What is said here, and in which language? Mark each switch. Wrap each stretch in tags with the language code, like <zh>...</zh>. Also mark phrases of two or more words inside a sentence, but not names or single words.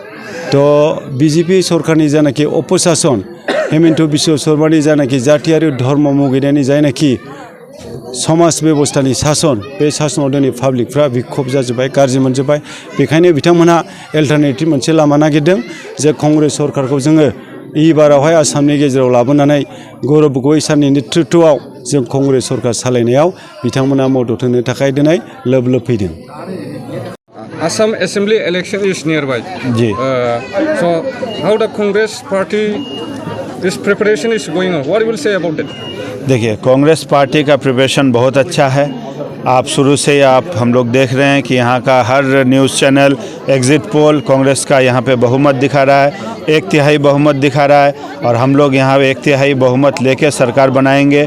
<brx>थ' बिजेपि सरकारनि जानाखि अपसासन, हिमन्त बिश्व शर्मानि जानाखि जातियारि धर्म मुगैनायनि जायनाखि समाज बेबस्थानि सासन, बे सासनाव दिनै पाब्लिकफ्रा बिखुब जाजोब्बाय, गाज्रि मोनजोब्बाय। बेखायनो बिथांमोनहा एल्टारनेटिभ मोनसे लामा नागिरदों जे कंग्रेस सरकारखौ जोङो एबारावहाय आसामनि गेजेराव लाबोनानै गौरव गोगोई सारनि नेतृत्वआव जों कंग्रेस सरकार सालायनायाव बिथांमोना मदद होनो थाखाय दिनै लोब लोब फैदों।</brx> <en>Assam Assembly election is nearby.</en> <hi>जी।</hi> <en>So how the Congress party this preparation is going on? What you will say about it?</en> <hi>देखिए, कांग्रेस पार्टी का प्रिपरेशन बहुत अच्छा है। आप शुरू से आप हम लोग देख रहे हैं कि यहाँ का हर</hi> <en>news channel exit poll</en> <hi>कांग्रेस का यहाँ पे बहुमत दिखा रहा है, 1/3 बहुमत दिखा रहा है। और हम लोग यहाँ 1/3 बहुमत लेके सरकार बनाएंगे।</hi>